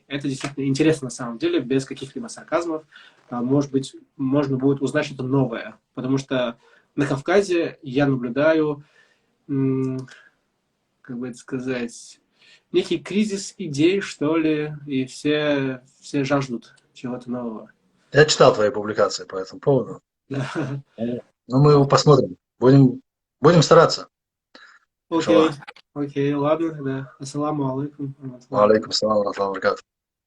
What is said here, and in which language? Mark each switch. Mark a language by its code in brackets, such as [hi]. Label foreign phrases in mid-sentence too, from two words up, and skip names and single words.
[ru] Это действительно интересно на самом деле, без каких-либо сарказмов. Может быть, можно будет узнать что-то новое, потому что на Кавказе я наблюдаю, как бы это сказать, некий кризис идей, что ли, и все жаждут чего-то нового. Я читал твои публикации по этому поводу. Да. Ну, мы его посмотрим. Будем стараться. Окей, окей, ладно тогда. [ar] السلام عليكم. عليكم السلام، ورحمة الله وبركاته.